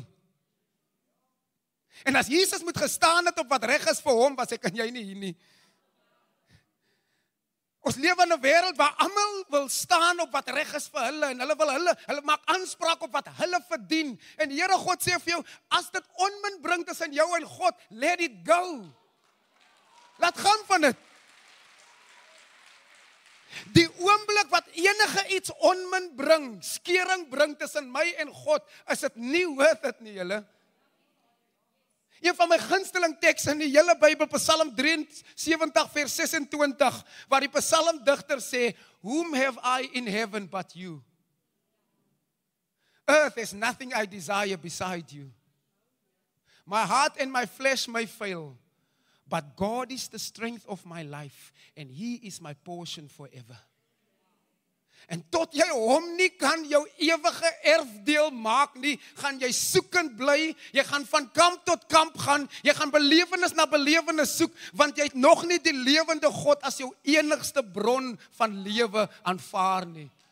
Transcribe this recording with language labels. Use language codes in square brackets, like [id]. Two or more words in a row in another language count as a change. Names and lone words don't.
[af] En as Jesus moet gestaan het op wat reg is vir hom, was ek en jy nie hier nie. Ons lewe in 'n wêreld waar almal wil staan op wat reg is vir hulle, en hulle maak aanspraak op wat hulle verdien. En die Here God sê vir jou, as dit onmin bring tussen jou en God, [en] let it go. [af] Laat gaan van dit. Die oomblik wat enige iets onmin bring, skeuring bring tussen my en God, is dit nie [en] worth it [af] nie, julle. Een van my gunsteling tekste in die hele Bybel, Psalm 73 vers 26, waar die psalmdigter sê, [en] whom have I in heaven but you? Earth is nothing I desire beside you. My heart and my flesh may fail, but God is the strength of my life, and He is my portion forever. [af] En tot jy hom nie kan jou ewige erfdeel maak nie, gaan jy soekend bly, jy gaan van kamp tot kamp gaan, jy gaan belewenis na belewenis soek, want jy het nog nie die lewende God as jou enigste bron van lewe aanvaar nie.